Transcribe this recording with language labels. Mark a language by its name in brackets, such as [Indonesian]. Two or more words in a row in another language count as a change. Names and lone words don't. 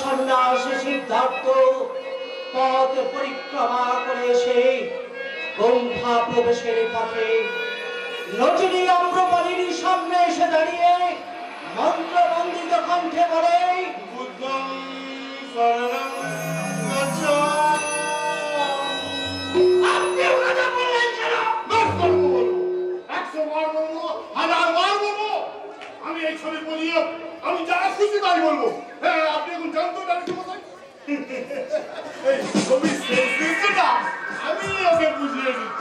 [Bangla] সন্ন্যাসী সিদ্ধার্থ পথ পরিক্রমা করে এসে গুম্ফা প্রবেশের পথে নচিনী আম্রপালির সামনে এসে দাঁড়িয়ে মন্ত্রবন্দিত কণ্ঠে বলে, [Pali] বুদ্ধং শরণং গচ্ছামি। [Bangla] আপনি কথা বললেন কেন? 10 বার বলবো, 100 বার বলবো, 1000 বার বলবো। আমি এই ছবি বলিয়ে আমি যা খুশি তাই বলবো। হ্যাঁ, আপনি এখন জানতো না কি কোথায়? এই ছবি শেষ দৃশ্যটা আমি ওকে বুঝিয়ে দিচ্ছি।